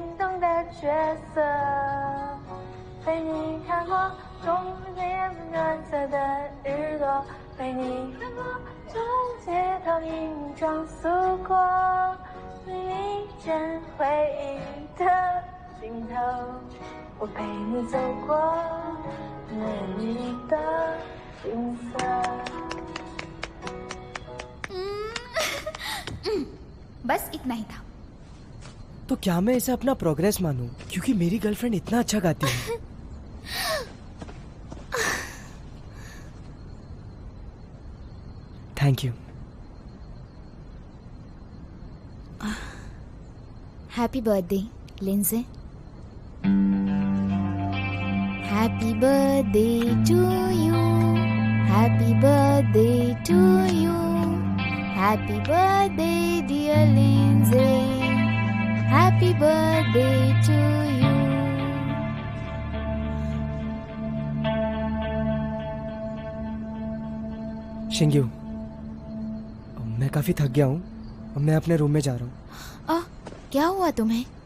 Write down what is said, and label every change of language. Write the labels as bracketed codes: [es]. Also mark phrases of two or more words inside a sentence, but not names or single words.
[zh] 动的角色，陪你看过冬夜暖色的日落，陪你穿过从街头银装素裹，一阵回忆的尽头，我陪你走过美丽的景色。 [hi] बस इतना ही था। तो क्या मैं इसे अपना प्रोग्रेस मानूं? क्योंकि मेरी गर्लफ्रेंड इतना अच्छा गाती है। [en] Thank you. Happy birthday Linje. Happy birthday to you, happy birthday to you, happy birthday dear Linje, happy birthday to you. [hi] शिंग्यू, मैं काफी थक गया हूँ और मैं अपने रूम में जा रहा हूँ। क्या हुआ तुम्हें?